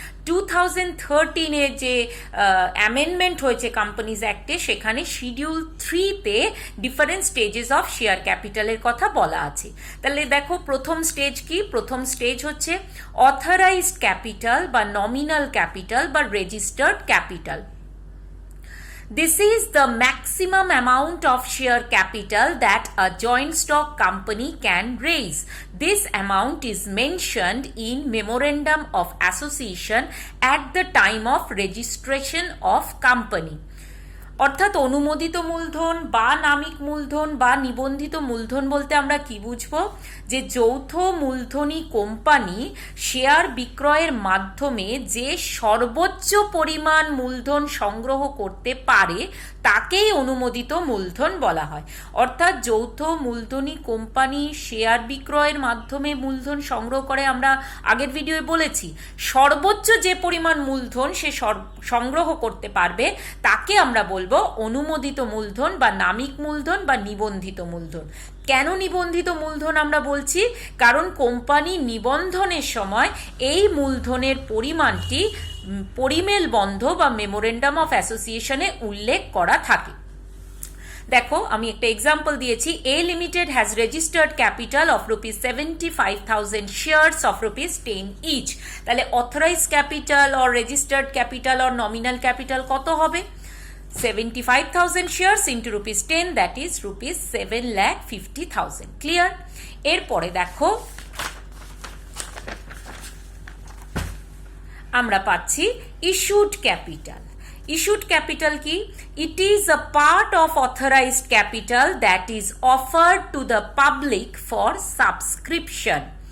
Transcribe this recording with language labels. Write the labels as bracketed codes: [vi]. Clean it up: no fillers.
[bn] 2013-এ যে অ্যামেন্ডমেন্ট হয়েছে কোম্পানিজ অ্যাক্টে, সেখানে schedule 3-তে different stages of share ক্যাপিটালের কথা বলা আছে। তাহলে দেখো, প্রথম স্টেজ কি? প্রথম স্টেজ হচ্ছে অথরাইজড ক্যাপিটাল বা নমিনাল ক্যাপিটাল বা registered capital. [en] This is the maximum amount of share capital that a joint stock company can raise. This amount is mentioned in Memorandum of Association at the time of registration of company. [bn] অর্থাৎ অনুমোদিত মূলধন বা নামিক মূলধন বা নিবন্ধিত মূলধন বলতে আমরা কি বুঝবো? যে যৌথ মূলধনী কোম্পানি শেয়ার বিক্রয়ের মাধ্যমে যে সর্বোচ্চ পরিমাণ মূলধন সংগ্রহ করতে পারে তাকেই অনুমোদিত মূলধন বলা হয়। অর্থাৎ যৌথ মূলধনী কোম্পানি শেয়ার বিক্রয়ের মাধ্যমে মূলধন সংগ্রহ করে, আমরা আগের ভিডিওয়ে বলেছি, সর্বোচ্চ যে পরিমাণ মূলধন সে সংগ্রহ করতে পারবে তাকে আমরা বলবো অনুমোদিত মূলধন বা নামিক মূলধন বা নিবন্ধিত মূলধন। কেন নিবন্ধিত মূলধন আমরা বলছি? কারণ কোম্পানি নিবন্ধনের সময় এই মূলধনের পরিমাণটি পরিমেল বন্ধ বা মেমোরেন্ডাম অফ অ্যাসোসিয়েশনে উল্লেখ করা থাকে। দেখো, আমি একটা এক্সাম্পল দিয়েছি। [en] A limited has registered capital of rupees 75,000 shares of rupees 10 each. তাহলে authorise capital or registered capital or nominal capital [bn] কত হবে? [en] 75,000 shares into rupees 10, that is rupees 7,50,000. Clear? [bn] এরপরে দেখো, আমরা পাচ্ছি ইস্যুড ক্যাপিটাল। [en] Issued capital কি? It is a part of authorised capital that is offered to the public for subscription.